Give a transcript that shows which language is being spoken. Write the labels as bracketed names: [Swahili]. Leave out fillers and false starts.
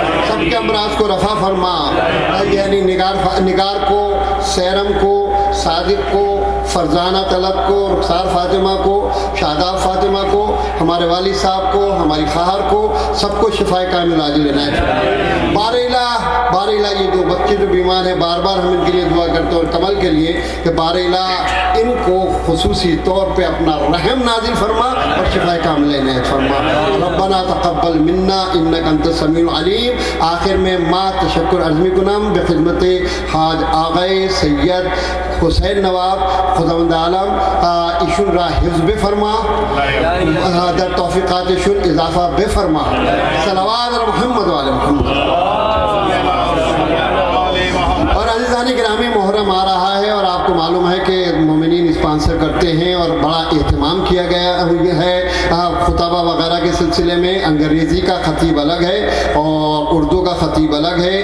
[Urdu] سب کے امراض کو رفع فرما. یعنی نگار کو، سیرم کو، صادق کو، فرزانہ طلب کو، رخسار فاطمہ کو، شاداب فاطمہ کو، ہمارے والد صاحب کو، ہماری خواہر کو، سب کو شفا کامل عاجل عنایت فرما. بارک اللہ یہ جو بچے جو بیمار ہیں، بار بار ہم ان کے لیے دعا کرتے ہیں اور کمل کے لیے کہ بارک اللہ ان کو خصوصی طور پہ اپنا رحم نازل فرما اور شفا کامل عنایت فرما. [Arabic] ربنا تقبل منا انک انت السمیع العلیم. [Persian] آخر میں ما تشکر عظمی کنم بخدمت حاج آغای سید حسین نواب خداوند عالم ایشون را حفظ بفرما، در توفیقات ایشون اضافہ بفرما. صلوات محمد و آل محمد. [Urdu] اور عزیزان گرامی محرم آ رہا ہے اور آپ کو معلوم ہے کہ مومنین اسپانسر کرتے ہیں اور بڑا اہتمام کیا گیا ہے خطبہ وغیرہ کے سلسلے میں. انگریزی کا خطیب الگ ہے اور اردو کا خطیب الگ ہے.